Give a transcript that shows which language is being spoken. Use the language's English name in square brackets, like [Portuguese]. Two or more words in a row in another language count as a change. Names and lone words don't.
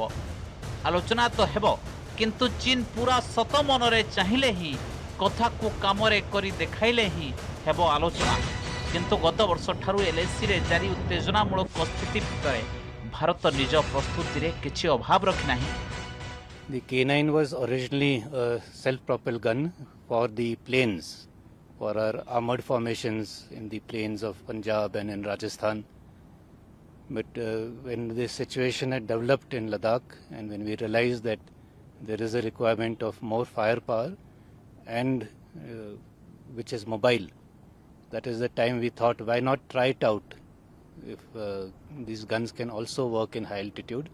[Odia] ଆଲୋଚନା ତ ହେବ, କିନ୍ତୁ ଚୀନ ପୁରା ସତ ମନରେ ଚାହିଁଲେ ହିଁ, କଥାକୁ କାମରେ କରି ଦେଖାଇଲେ ହିଁ ହେବ ଆଲୋଚନା। କିନ୍ତୁ ଗତ ବର୍ଷଠାରୁ ଏଲ୍ଏସିରେ ଜାରି ଉତ୍ତେଜନାମୂଳକ ସ୍ଥିତି ଭିତରେ ଭାରତ ନିଜ ପ୍ରସ୍ତୁତିରେ କିଛି ଅଭାବ ରଖିନାହିଁ। [English] The K9 was originally a self-propelled gun for the plains, for our armored formations in the plains of Punjab and in Rajasthan. But when this situation had developed in Ladakh, and when we realized that there is a requirement of more firepower and which is mobile, that is the time we thought, why not try it out if these guns can also work in high altitude.